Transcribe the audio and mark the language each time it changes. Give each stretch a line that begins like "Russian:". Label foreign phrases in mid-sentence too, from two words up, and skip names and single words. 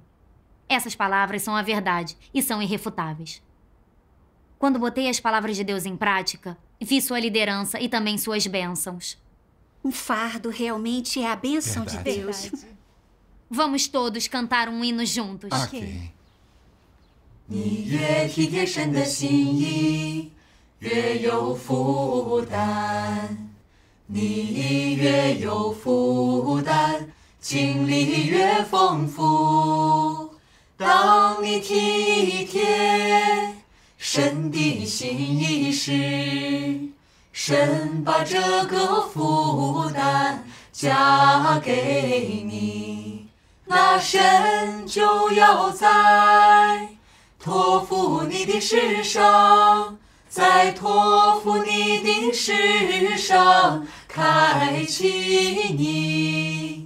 Portuguese: Essas palavras são a verdade e são irrefutáveis. Quando botei as palavras de Deus em prática, vi sua liderança e também suas bênçãos. Um fardo realmente é a bênção de Deus. Vamos todos cantar um hino juntos. Ok.
Chinese: 你越体贴神的心意，越有负担。你越有负担，经历越丰富。当你体贴神的心意时，神把这个负担加给你，那神就要在托付你的事上，在托付你的事上开启你。